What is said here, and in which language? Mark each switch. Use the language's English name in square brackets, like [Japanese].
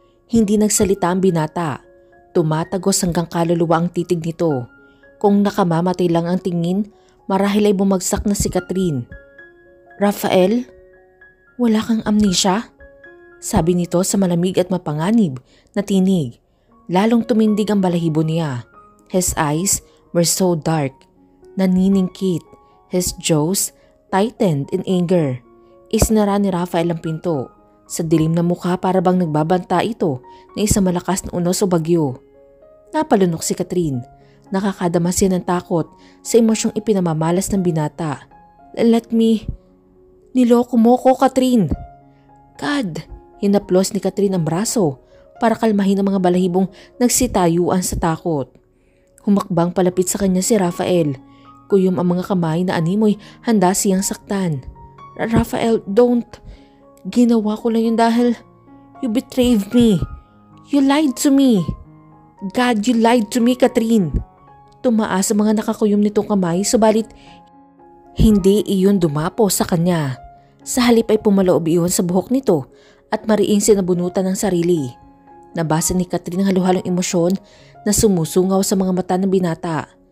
[Filipino] Hindi nagsalita ang binata. Tumatagos hanggang kaluluwa ang titig nito. Kung nakamamatay lang ang tingin, marahil ay bumagsak na si Catherine. Rafael? Wala kang amnesia? Sabi nito sa malamig at mapanganib na tinig. Lalong tumindig ang balahibo niya. [English] His eyes were so dark, naniningkit. His jaws tightened in anger. [Filipino] Isinara ni Rafael ang pinto. Sa dilim na mukha para bang nagbabanta ito na isang malakas na unos o bagyo. Napalunok si Catherine. Nakakadama siya ng takot sa emosyong ipinamamalas ng binata. [English] Let me... [Filipino] Niloko mo ko, Catherine. God! Hinaplos ni Catherine ang braso para kalmahin ang mga balahibong nagsitayuan sa takot. Humakbang palapit sa kanya si Rafael. Kuyom ang mga kamay na animoy handa siyang saktan. [English] Rafael, don't. [Filipino] Ginawa ko lang yun dahil [English] you betrayed me. You lied to me. God, you lied to me, Catherine. [Filipino] Tumaas ang mga nakakuyom nitong kamay, subalit hindi iyon dumapo sa kanya. Sa halip ay pumaloob iyon sa buhok nito at mariing sinabunutan ng sarili. Nabasa ni Catherine ang halu-halong emosyon na sumusungaw sa mga mata ng binata.